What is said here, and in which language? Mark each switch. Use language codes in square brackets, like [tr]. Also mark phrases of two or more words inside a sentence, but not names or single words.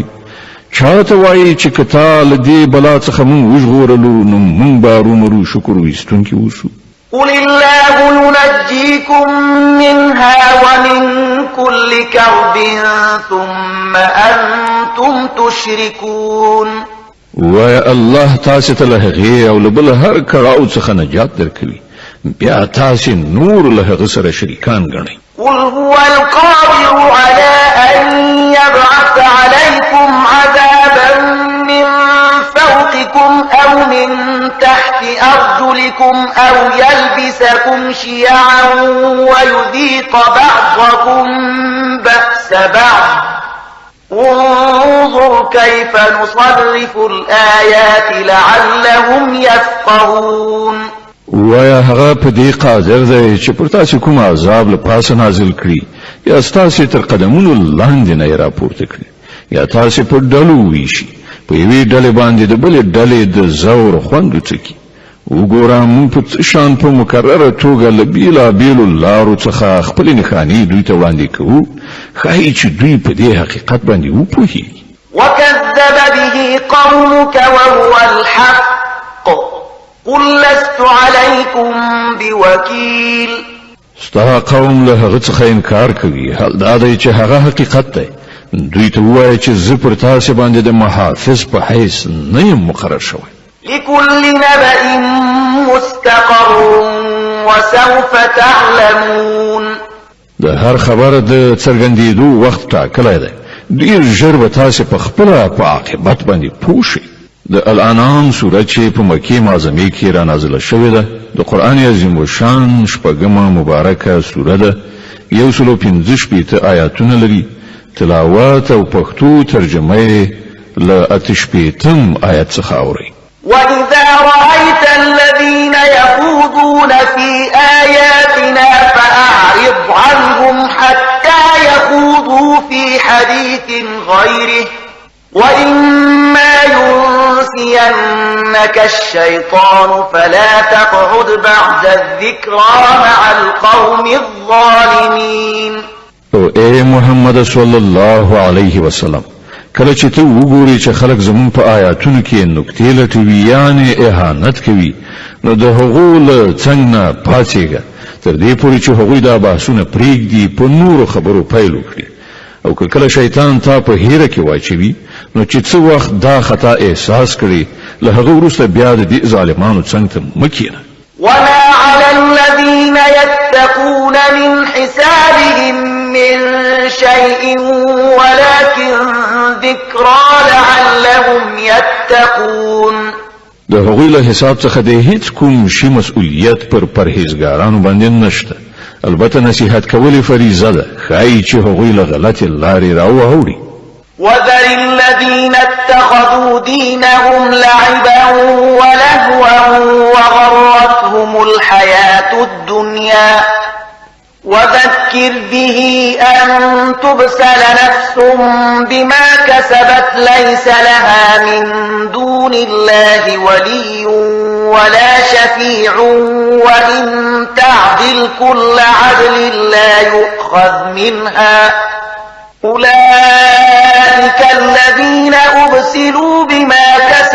[ps] چاته وایي چې که تا له دې بلا څخه موږ وژغورلو نو موږ به ارومرو شکر ویستونکي اوسو. [ar] قل الله ينجيكم منها ومن كل كرب ثم أنتم تشركون. [ps] وای الله تاسې ته له هغې او له بل هر کړاو څخه نجات درکوي بیا تاسې نور له هغه سره شریکان ګڼئ. [ar] قل هو القادر على أن يبعث عليكم عذابا من فوقكم أو من تحت أرجلكم أو يلبسكم شيعا ويذيق بعضكم بأس بعض انظر كيف نصرف الآيات لعلهم يفقهون. [ps] وایا هغه په دې قادر دی چې پر تاسو کوم عذاب له پاسه نازل کړي یا تاسو تر قدمونو لاندې نه راپورته کړي یا تاسو په ډلو ویشي په یوې ډلې باندې د بلې ډلې د زور خوند څکي. وګوره موږ په شان په مکرره توګه له بیلابیلو لارو څخه خپل نښانې دوی ته وړاندې کوو ښایي چې دوی په دې حقیقت باندې وپوهیږي. [ar] وكذب به قومك وهو الحق قل لست عليكم بوكيل. [ps] ستا قوم له هغه څخه انکار کوي حال دا دی چې هغه حقیقت دی. دوی ته وایي چې زه پر تاسې باندې د محافظ په حیث نه یم مقرر شوی. [ar] لكل نبأ مستقر وسوف تعلمون. [ps] د هر خبر د څرګندېدو وخت ټاکلی دی. ډیر ژر به تاسې په خپله په عاقبت باندې پوه شئ. د الانعام سوره چې په مکې معظمې کې را نازله شوې ده د قرآن عظیم الشان شپږمه مبارکه سوره ده. 115 آیاتونه لري. تلاوت او پښتو ترجمه یې له 88 آیت څخه اورئ. [ar] وإذا رأيت الذين يخوضون في آياتنا فأعرض عنهم حتى يخوضوا في حديث غيره وإما ينسينك الشيطان فلا تقعد بعد الذكرى مع القوم الظالمين. [ps] او اے محمد [ar] صلی الله علیه وسلم [ps] کله چې ته وګورې چې خلک زمون په آیاتونو کې نکتې لټوي یعنی اهانت کوي نو د هغو له څنګ نه پاڅېږه تر دې پورې چې هغوی دا بحثونه پرېږدي په نورو خبرو پیل وکړي. او که کله شیطان تا په هیره کې واچوي نو چې څه وخت دا خطا احساس کړي له هغه وروسته بیا د دې ظالمانو څنګ ته مه کښېنه. [ar] وما على الذين يتقون من حسابهم من شيء ولكن ذكرى لعلهم يتقون. [ps] د هغوی له حساب څخه د هیڅ کوم شي مسؤلیت پر پرهیزګارانو باندې نشته. البته نصیحت کول فریضه ده ښایي چې هغوی له غلطې لارې راواوړي. [ar] وذر الذين اتخذوا دينهم لعبا ولهوا وغرتهم الحياة الدنيا وذكر به أن تبسل نفس بما كسبت ليس لها من دون الله ولي ولا شفيع وإن تعدل كل عدل لا يؤخذ منها أولئك الذين أبسلوا بما كسبوا